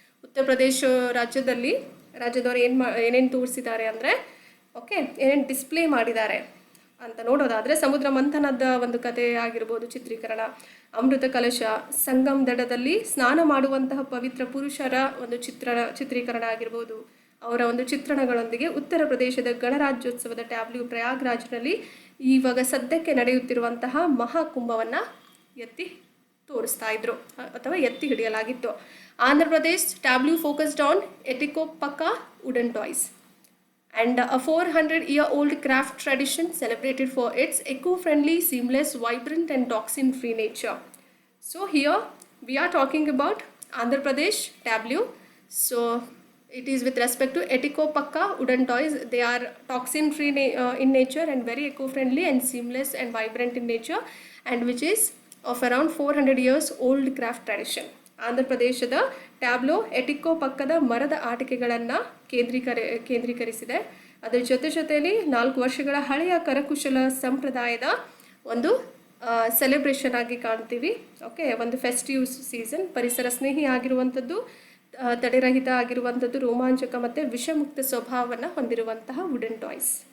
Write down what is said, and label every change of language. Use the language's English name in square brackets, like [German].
[Kannada] ಉತ್ತರ ಪ್ರದೇಶ ರಾಜ್ಯದವರು ಏನೇನು ತೋರಿಸಿದ್ದಾರೆ ಅಂದರೆ, ಓಕೆ, ಏನೇನು ಡಿಸ್ಪ್ಲೇ ಮಾಡಿದ್ದಾರೆ ಅಂತ ನೋಡೋದಾದರೆ, ಸಮುದ್ರ ಮಂಥನದ ಒಂದು ಕಥೆ ಆಗಿರ್ಬೋದು ಚಿತ್ರೀಕರಣ, ಅಮೃತ ಕಲಶ, ಸಂಗಮ್ ದಡದಲ್ಲಿ ಸ್ನಾನ ಮಾಡುವಂತಹ ಪವಿತ್ರ ಪುರುಷರ ಒಂದು ಚಿತ್ರೀಕರಣ ಆಗಿರ್ಬೋದು, ಅವರ ಒಂದು ಚಿತ್ರಣಗಳೊಂದಿಗೆ ಉತ್ತರ ಪ್ರದೇಶದ ಗಣರಾಜ್ಯೋತ್ಸವದ ಟ್ಯಾಬ್ಲೂ ಪ್ರಯಾಗ್ರಾಜ್ನಲ್ಲಿ ಇವಾಗ ಸದ್ಯಕ್ಕೆ ನಡೆಯುತ್ತಿರುವಂತಹ ಮಹಾಕುಂಭವನ್ನು ಎತ್ತಿ ತೋರಿಸ್ತಾ ಇದ್ರು ಅಥವಾ ಎತ್ತಿ ಹಿಡಿಯಲಾಗಿತ್ತು. [English] Andhra Pradesh tableau focused on Etikoppaka wooden toys and a 400-year-old craft tradition celebrated for its eco-friendly, seamless, vibrant and toxin-free nature. So here we are talking about Andhra Pradesh tableau. So it is with respect to Etikopakka wooden toys. They are toxin-free in nature and very eco-friendly and seamless and vibrant in nature, and which is of around 400 years old craft tradition. [Kannada] Andhra ಪ್ರದೇಶದ tableau ಎಟಿಕೋಪಕ್ಕದ ಮರದ ಆಟಿಕೆಗಳನ್ನು ಕೇಂದ್ರೀಕರಿಸಿದೆ. ಅದರ ಜೊತೆಯಲ್ಲಿ 4 ವರ್ಷಗಳ ಹಳೆಯ ಕರಕುಶಲ ಸಂಪ್ರದಾಯದ ಒಂದು ಸೆಲೆಬ್ರೇಷನ್ ಆಗಿ ಕಾಣ್ತೀವಿ. ಓಕೆ, ಒಂದು ಫೆಸ್ಟಿವ್ ಸೀಸನ್, ಪರಿಸರ ಸ್ನೇಹಿ ಆಗಿರುವಂಥದ್ದು, ತಡೆರಹಿತ ಆಗಿರುವಂಥದ್ದು, ರೋಮಾಂಚಕ ಮತ್ತು ವಿಷಮುಕ್ತ ಸ್ವಭಾವವನ್ನು ಹೊಂದಿರುವಂತಹ ವುಡನ್ ಟಾಯ್ಸ್.